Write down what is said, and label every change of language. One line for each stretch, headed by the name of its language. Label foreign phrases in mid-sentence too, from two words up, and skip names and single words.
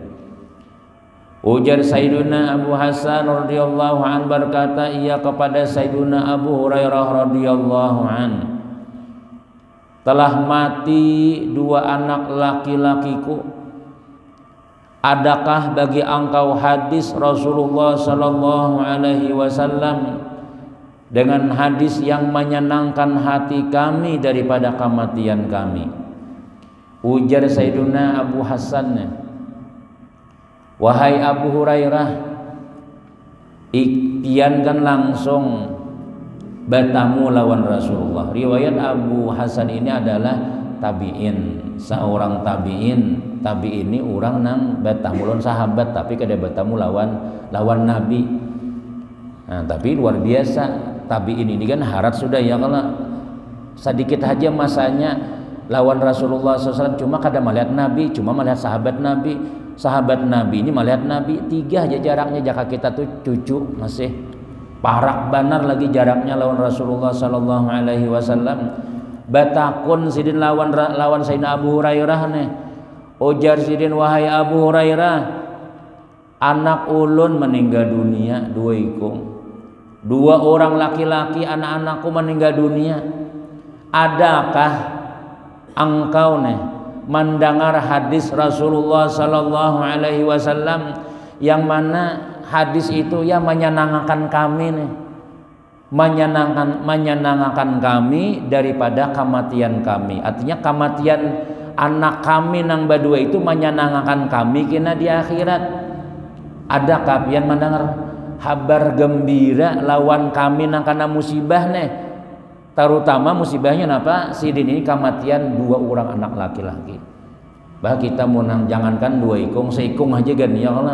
Indonesian: Ujar Sayyiduna Abu Hasan
Arabic: رضي الله عن
Indonesian: berkata ia kepada Sayyiduna Abu Hurairah
Arabic: رضي الله عن,
Indonesian: telah mati 2 anak laki-lakiku, adakah bagi engkau hadis Rasulullah
Arabic: صلى الله عليه وسلم
Indonesian: dengan hadis yang menyenangkan hati kami daripada kematian kami?
Banjar: Ujar Sayyiduna Abu Hasan, wahai Abu Hurairah, ikhtiankan langsung bertamu lawan Rasulullah.
Indonesian: Riwayat Abu Hasan ini adalah tabi'in, seorang tabi'in.
Banjar: Tabi'in ini orang nang bertamu lawan sahabat, tapi kada bertamu lawan Nabi. Nah, tapi luar biasa tabi'in ini kan harat sudah ya, kalau sedikit aja masanya lawan Rasulullah SAW, cuma kada melihat Nabi, cuma melihat sahabat Nabi. Sahabat Nabi ini melihat Nabi 3 aja jaraknya, jaka kita tuh cucu masih parak banar lagi jaraknya lawan Rasulullah
Arabic: صلى الله عليه وسلم.
Banjar: Batakun sidin lawan Sayyidina Abu Hurairah nih. Ujar sidin, wahai Abu Hurairah, anak ulun meninggal dunia 2 ikung.
Indonesian: 2 orang laki-laki anak-anakku meninggal dunia. Adakah engkau nih mendengar hadis Rasulullah
Arabic: صلى الله عليه وسلم
Indonesian: yang mana hadis itu ya menyenangkan kami nih, menyenangkan kami daripada kematian kami.
Banjar: Artinya kematian anak kami nang badua itu menyenangkan kami kena di akhirat. Adakah pian mendengar kabar gembira lawan kami nang kana musibah nih?
Indonesian: Terutama musibahnya apa? Sidin ini kematian 2 orang anak laki-laki.
Banjar: Bah kita mau jangankan 2 ikung, seikung aja kan ya kalau.